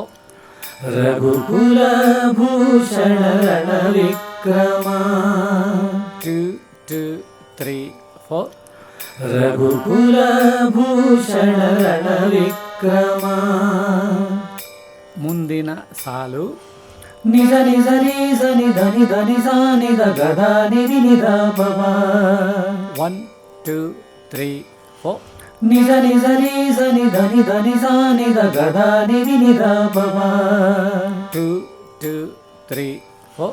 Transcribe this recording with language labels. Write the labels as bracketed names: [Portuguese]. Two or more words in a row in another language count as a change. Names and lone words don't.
[Sanskrit] ರಘುಕುಲ ಭೂಷಣ ರಣ ವಿಕ್ರಮ [Kannada] 2 2 3 4 [Sanskrit] ರಘುಕುಲ ಭೂಷಣ ರಣ ವಿಕ್ರಮ [Kannada] ಮುಂದಿನ ಸಾಲು ನಿಜ ನಿಜ ರಿ ಸ ನಿ ಧ ನಿ ಧ ನಿ ಸ ನಿ ಧ ಗ ಧ ನಿ ರಿ ನಿ ಧ ಪ 1 2 3 4 ನಿಜ ನಿಜ ರಿ ಸ ನಿ ಧ ನಿ ಧ ನಿ ಸ ನಿ ಧ ಗ ಧ ನಿ ರಿ ನಿ ಧ ಪ 2 2 3 4